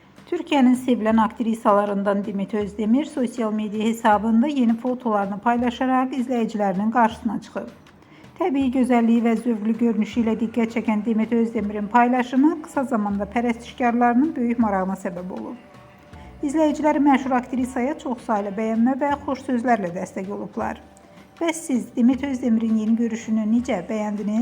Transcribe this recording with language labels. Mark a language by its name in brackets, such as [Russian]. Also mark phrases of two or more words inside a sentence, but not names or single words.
[Turkish] Türkiye'nin sevilen aktrisalarından Demet Özdemir sosyal medya hesabında yeni fotolarını paylaşarak izleyicilerinin karşısına çıkıp [Azerbaijani] təbii gözəlliyi və zövqlü görünüşü ilə diqqət çəkən Demet Özdemir'in paylaşımı [Turkish] kısa zamanda [Azerbaijani] pərəstişkarlarının böyük marağına səbəb olub. İzləyiciləri məşhur aktrisaya çox saylı bəyənmə və xoş sözlərlə dəstək olublar. Bəs siz Demet Özdemir'in yeni görüşünü necə bəyəndiniz?